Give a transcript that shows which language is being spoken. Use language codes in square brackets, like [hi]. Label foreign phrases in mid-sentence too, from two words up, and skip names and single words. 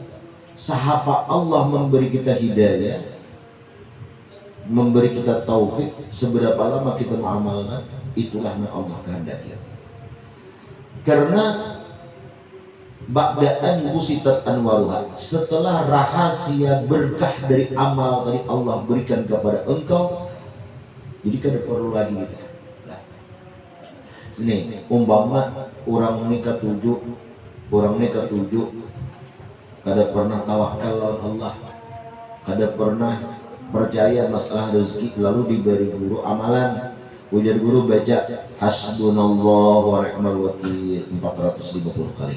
[bjn] Sahapa Allah memberi kita hidayah, memberi kita taufik, seberapa lama kita mengamalkan, itulah yang Allah kehendaki. Karena [ar] بعد أن بسطت أنوارها, [bjn] setelah rahasia berkah dari amal dari Allah berikan kepada engkau, jadi kada perlu lagi kita. Ini umpama orang nikah tujuh kada pernah tawakal lawan Allah, kada pernah percaya masalah rezeki, lalu diberi guru amalan, ujar guru baca [ar] حسبنا الله ونعم الوكيل [bjn] 450 kali.